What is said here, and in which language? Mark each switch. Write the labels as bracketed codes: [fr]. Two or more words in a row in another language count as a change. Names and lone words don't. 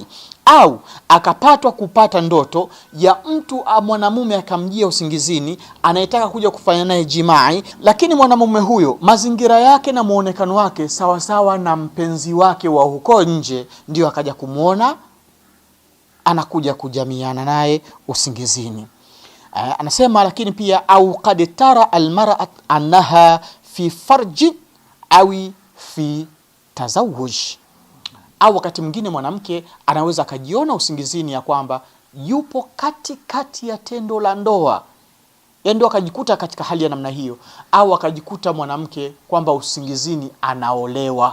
[sw] Au akapatwa kupata ndoto ya mtu mwanamume akamjia usingizini anayetaka kuja kufanya naye jimai, lakini mwanamume huyo mazingira yake na muonekano wake sawa na mpenzi wake wa huko nje, ndio akaja kumuona anakuja kujamiana naye usingizini. Anasema lakini pia au [ar] قد ترى المرأة أنها في فرج أو في تزوج, [sw] au wakati mwingine mwanamke anaweza akajiona usingizini ya kwamba yupo katikati ya tendo la ndoa, ndio akajikuta katika hali ya namna hiyo, au akajikuta mwanamke kwamba usingizini anaolewa.